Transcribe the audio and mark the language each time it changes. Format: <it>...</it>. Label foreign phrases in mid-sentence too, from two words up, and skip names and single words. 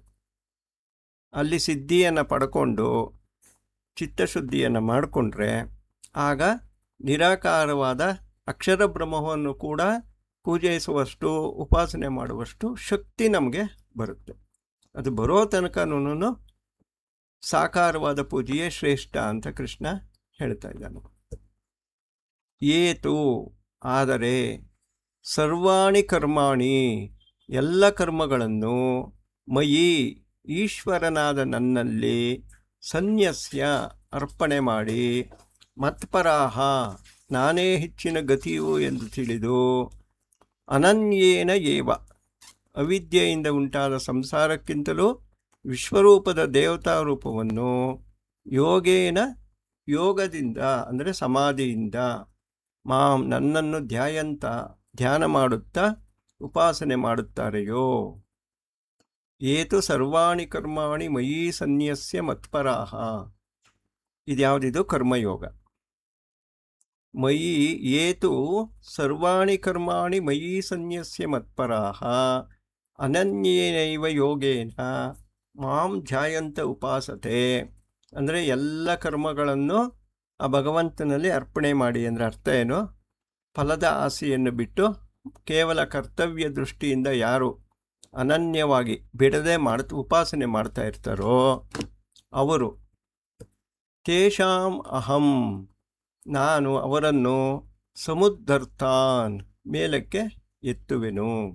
<kn>ಅಲ್ಲಿ ಸಿದ್ಧಿಯನ್ನು ಪಡ್ಕೊಂಡು ಚಿತ್ತಶುದ್ಧಿಯನ್ನು ಮಾಡಿಕೊಂಡ್ರೆ ಆಗ ನಿರಾಕಾರವಾದ ಅಕ್ಷರ ಬ್ರಹ್ಮವನ್ನು ಕೂಡ ಪೂಜಯಿಸುವಷ್ಟು, ಉಪಾಸನೆ ಮಾಡುವಷ್ಟು ಶಕ್ತಿ ನಮಗೆ ಬರುತ್ತೆ. ಅದು ಬರೋ ತನಕನೂ ಸಾಕಾರವಾದ ಪೂಜೆಯೇ ಶ್ರೇಷ್ಠ ಅಂತ ಕೃಷ್ಣ ಹೇಳ್ತಾ ಇದ್ದಾನೆ. ಏತು ಆದರೆ</kn> <sa>ಸರ್ವಾಣಿ ಕರ್ಮಾಣಿ</sa> <kn>ಎಲ್ಲ ಕರ್ಮಗಳನ್ನು ಮಯಿ ಈಶ್ವರನಾದ ನನ್ನಲ್ಲಿ ಸನ್ಯಸ್ಯ ಅರ್ಪಣೆ ಮಾಡಿ ಮತ್ಪರಾಹ ನಾನೇ ಹೆಚ್ಚಿನ ಗತಿಯು ಎಂದು ತಿಳಿದು</kn> <sa>ಅನನ್ಯೇನ ಏವ</sa> <kn>ಅವಿದ್ಯೆಯಿಂದ ಉಂಟಾದ ಸಂಸಾರಕ್ಕಿಂತಲೂ ವಿಶ್ವರೂಪದ ದೇವತಾ ರೂಪವನ್ನು ಯೋಗದಿಂದ ಅಂದರೆ ಸಮಾಧಿಯಿಂದ ನನ್ನನ್ನು ಧ್ಯಾನ ಮಾಡುತ್ತಾ ಉಪಾಸನೆ ಮಾಡುತ್ತಾರೆಯೋ.</kn> <sa>ಏತು ಸರ್ವಾಣಿ ಕರ್ಮಾಣಿ ಮಯಿ ಸನ್ಯಸ್ಯ ಮತ್ಪರಾಹ.</sa> <kn>ಇದ್ಯಾವುದಿದು? ಕರ್ಮಯೋಗ.</kn> <sa>ಮಯಿ ಏತು ಸರ್ವಾಣಿ ಕರ್ಮಾಣಿ ಮಯಿ ಸನ್ಯಸ್ಯ ಮತ್ಪರಾಹ ಅನನ್ಯೇನೈವ ಯೋಗೇನ ಮಾಂ ಧ್ಯಾಯಂತ ಉಪಾಸತೆ.</sa> <kn>ಅಂದರೆ ಎಲ್ಲ ಕರ್ಮಗಳನ್ನು ಆ ಭಗವಂತನಲ್ಲಿ ಅರ್ಪಣೆ ಮಾಡಿ. ಅಂದರೆ ಅರ್ಥ ಏನು? ಫಲದ ಆಸೆಯನ್ನು ಬಿಟ್ಟು ಕೇವಲ ಕರ್ತವ್ಯ ದೃಷ್ಟಿಯಿಂದ ಯಾರು ಅನನ್ಯವಾಗಿ ಬಿಡದೆ ಉಪಾಸನೆ ಮಾಡ್ತಾ ಇರ್ತಾರೋ ಅವರು,</kn> <sa>ತೇಷಾಂ ಅಹಂ</sa> <kn>ನಾನು ಅವರನ್ನು ಸಮುದ್ಧರ್ತಾನ್ ಮೇಲಕ್ಕೆ ಎತ್ತುವೆನು.</kn>